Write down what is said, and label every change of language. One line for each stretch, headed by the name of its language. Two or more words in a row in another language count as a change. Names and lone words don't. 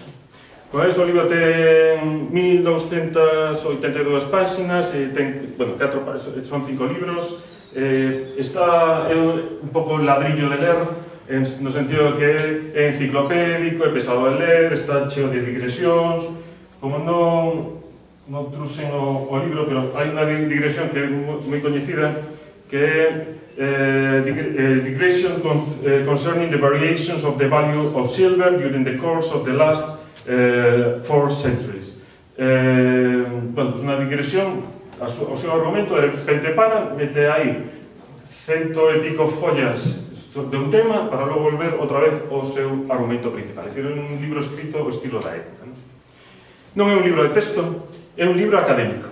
Galician: Con eso, o libro ten 1282 páxinas, son 5 libros, está un pouco ladrillo de ler, no sentido que é enciclopédico, é pesado de ler, está cheo de digresións. Como non truxen o libro, pero hai unha digresión que é moi coñecida, que é
English: digression concerning the variations of the value of silver during the course of the last 4 centuries.
Galician: Bueno, pues unha digresión, o seu argumento, de repente mete aí 100 e pico follas de un tema para logo volver outra vez ao seu argumento principal. É dicir, é un libro escrito ao estilo da época. Non é un libro de texto, é un libro académico.